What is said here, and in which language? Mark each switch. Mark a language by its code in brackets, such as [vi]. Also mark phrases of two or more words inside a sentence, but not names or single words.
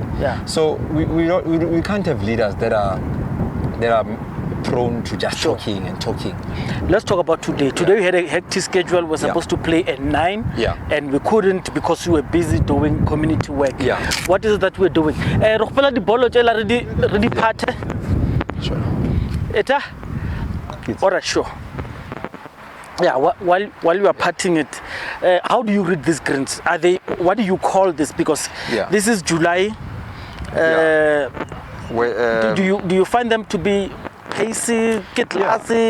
[en] Yeah. So we can't have leaders that are prone to just Sure. talking and talking. Let's talk about today. Today we had a hectic schedule. We were supposed to play at 9. Yeah. And we couldn't because we were busy doing community work. Yeah. What is it that we're doing? [st] Rohpela di bolo tjela re di phate. [en] Sure. Eta? Kids. All right, sure. Yeah, while you are parting it, how do you read these greens? Are they? What do you call this? Because Yeah. this is July. Do you find them to be pacey, classy?